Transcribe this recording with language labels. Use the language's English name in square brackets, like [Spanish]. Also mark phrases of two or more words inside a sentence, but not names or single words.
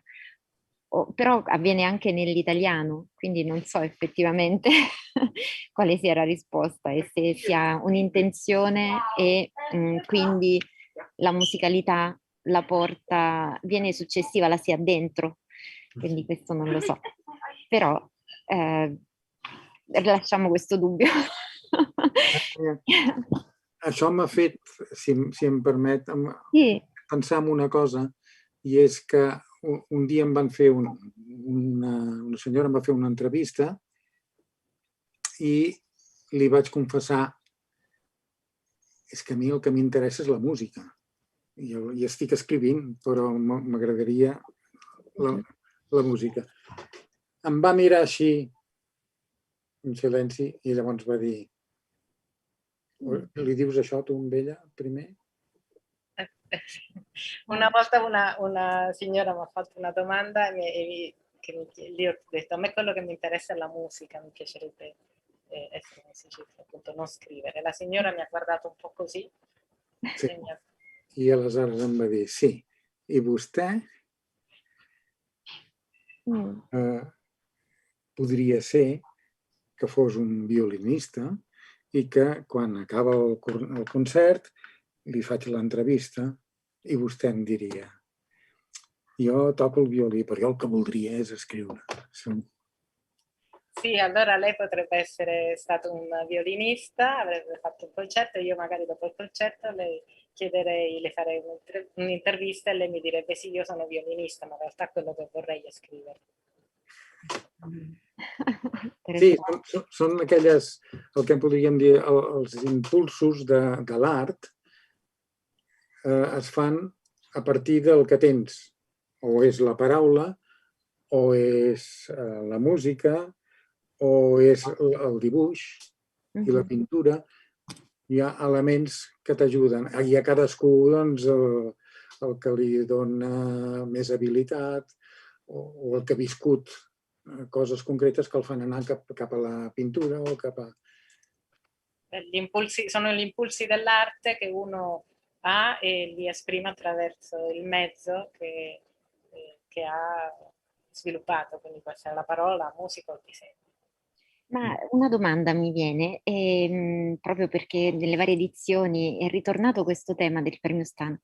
[Italian] Però avviene anche nell'italiano, quindi non so effettivamente quale sia la risposta e se sia un'intenzione e quindi la musicalità la porta, viene successiva, la si ha dentro, quindi questo non lo so. Però lasciamo questo dubbio. [Catalan] Això m'ha fet, si em permet, Sí. pensar en una cosa, i és que un dia em van fer una senyora em va fer una entrevista i li vaig confessar és que a mi el que m'interessa és la música. I estic escrivint, però m'agradaria la música. Em va mirar així, en silenci, i llavors va dir li dius això tu amb ella primer? [Italian] Una volta una signora mi ha fatto una domanda e gli ho detto a me quello che mi interessa è la musica, mi piacerebbe essere musicista, appunto non scrivere. La signora mi ha guardato un po' così. [Catalan] Sí. I aleshores em va dir sí, i vostè podria ser que fos un violinista i que quan acaba el concert li faig l'entrevista i vostè em diria jo toco il violí, però jo el que voldria és escriure. [Italian] Sì, allora lei potrebbe essere stato un violinista, avrebbe fatto un concerto e io magari dopo il concerto le chiederei, le farei un'intervista e lei mi direbbe sì, io sono violinista, ma in realtà quello che vorrei è scrivere. [Catalan] Sí, són aquelles, el que en podríem dir, els impulsos de l'art es fan a partir del que tens. O és la paraula, o és la música, o és el dibuix i la pintura. Hi ha elements que t'ajuden. I a cadascú, doncs, el que li dona més habilitat o el que ha viscut coses concretes que el fan anar cap a la pintura o cap a... [Italian] Sono gli impulsi dell'arte che uno ha e li esprime attraverso il mezzo che ha sviluppato, quindi può essere la parola, la musica o il disegno. Ma una domanda mi viene, proprio perché nelle varie edizioni è ritornato questo tema del Premio Ostana.